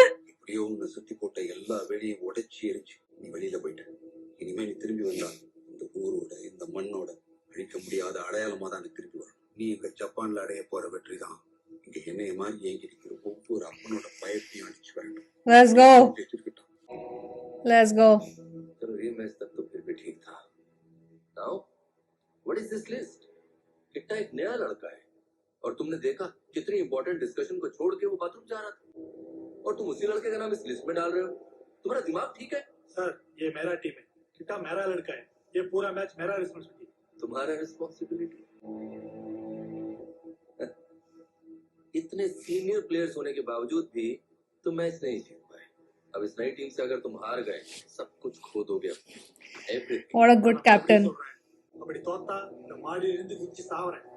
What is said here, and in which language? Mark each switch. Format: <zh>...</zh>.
<ta>எப்படியோ உன்னை சுத்தி போட்ட எல்லா வேலையும் உடைச்சி எரிஞ்சு நீ வெளியில போயிட்ட. இனிமே நீ திரும்பி வந்தா இந்த ஊரோட இந்த மண்ணோட அழிக்க முடியாத அடையாளமா தான் நீ திரும்பி வரும். நீ இங்க ஜப்பான்ல அடைய போற வெற்றி தான் இங்க என்னைய மாதிரி ஏங்கி இருக்கிற ஒவ்வொரு அப்பனோட பயத்தையும் அடிச்சு வரட்டும்.</ta> <en>Let's go. Let's go.</en> <hi>चलो ये मैच तक तो फिर भी ठीक था.</hi> <en>Now, what is this list?</en> <hi>किट्टा एक नया लड़का है और तुमने देखा कितनी इंपॉर्टेंट डिस्कशन को छोड़ के वो बाथरूम जा रहा था और तुम उसी लड़के का नाम इस लिस्ट में डाल रहे हो. तुम्हारा दिमाग ठीक है? सर, ये मेरा टीम है. कितना मेरा लड़का है. ये पूरा मैच मेरा रिस्पॉन्सिबिलिटी. तुम्हारा रिस्पॉन्सिबिलिटी. इतने सीनियर प्लेयर्स होने के बावजूद भी तुम मैच नहीं जीत पाए. अब इस नई टीम से अगर तुम हार गए सब कुछ खो दोगे.</hi> <en>Everything. What a good captain.</en> <ta>அப்படி தோத்தா இந்த மாடி இருந்து குச்சி சாவறேன்.</ta>